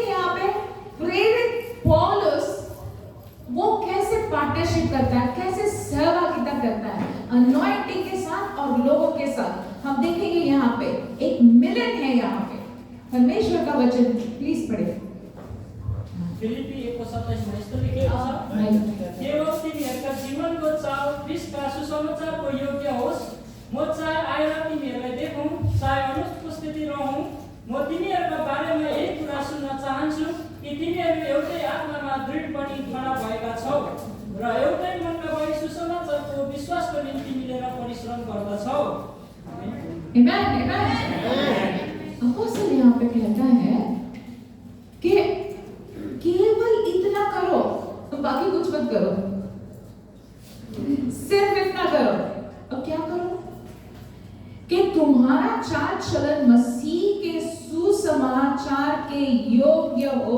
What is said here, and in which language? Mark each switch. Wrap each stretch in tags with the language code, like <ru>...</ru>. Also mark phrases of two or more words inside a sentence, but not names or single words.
<hi>यहाँ पे प्रेरित पौलुस वो कैसे पार्टनरशिप करता है, कैसे सहभागिता करता है अनॉइंटिंग के साथ और लोगों के साथ। हम देखेंगे यहाँ पे एक मिलन है। यहाँ पे परमेश्वर का वचन प्लीज पढ़े।</hi> <ne>फिलिपी 1:27 में यस्तो लेखेको छ, केवल तिमीहरूका जीवनको चाल ख्रीष्टका सुसमाचारको योग्य होस्। म चाहे आएर तिमीहरूलाई देखौँ, चाहे अनुपस्थिति रहौँ, म तिमीहरूका बारेमा यही कुरा सुन्न चाहन्छु कि तिमीहरू एउटै आत्मामा दृढ बनी खडा भएका छौ र एउटै मनका भई सुसमाचारको विश्वासको निम्ति मिलेर परिश्रम गर्दछौ।</ne> <hi>अपोस्तल यहाँ पे कहता है कि केवल इतना करो, तो बाकी कुछ मत करो, सिर्फ इतना करो। अब क्या करो कि तुम्हारा चाल चलन मसीह के सुसमाचार के योग्य हो।</hi>